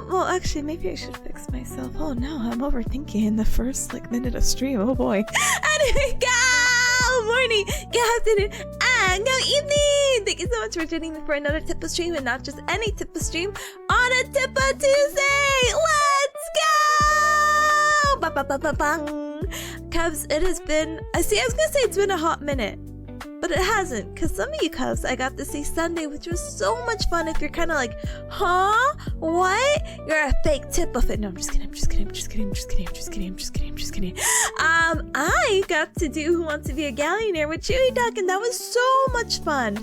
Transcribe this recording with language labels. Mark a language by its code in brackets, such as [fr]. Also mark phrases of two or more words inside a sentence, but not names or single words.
[en] Well, actually, maybe I should fix myself. Oh no, I'm overthinking in the first, like, minute of stream. Oh boy. Anyway, go! Morning, good afternoon, and good evening! Thank you so much for joining me for another Tippa stream, and not just any Tippa stream, on a Tippa Tuesday! Let's go! Ba-ba-ba-ba-bang! Cubs, it has been... I was gonna say it's been a hot minute. But it hasn't, because some of you Cubs I got to see Sunday, which was so much fun. If you're kind of like, huh? What? You're a fake tip of it. No, I'm just kidding. I got to do Who Wants to Be a Gallionaire with Chewy Duck, and that was so much fun.